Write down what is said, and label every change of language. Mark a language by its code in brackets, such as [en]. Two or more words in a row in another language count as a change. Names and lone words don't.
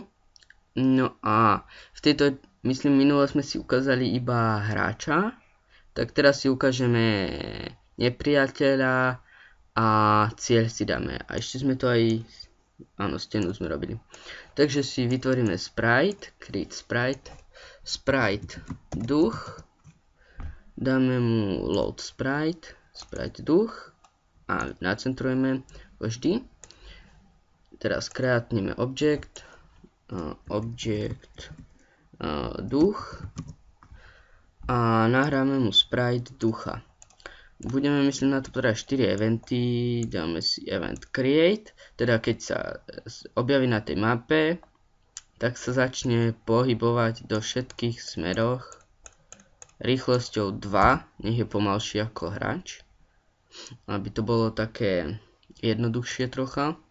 [sk] No a v tejto, myslím, minule sme si ukázali iba hráča. Tak teraz si ukážeme nepriateľa a cieľ si dáme. A ešte sme to aj, áno, stenu sme robili. Takže si vytvoríme sprite, [en] create sprite, [sk] sprite duch. Dáme mu [en] load sprite, [sk] sprite duch a nacentrujeme vždy. Teraz kreatneme object, duch a nahráme mu sprite ducha. Budeme, myslím, na to podať 4 eventy, dáme si [en] event create, [sk] teda keď sa objaví na tej mape, tak sa začne pohybovať do všetkých smeroch rýchlosťou 2, nech je pomalší ako hráč, aby to bolo také jednoduchšie trocha.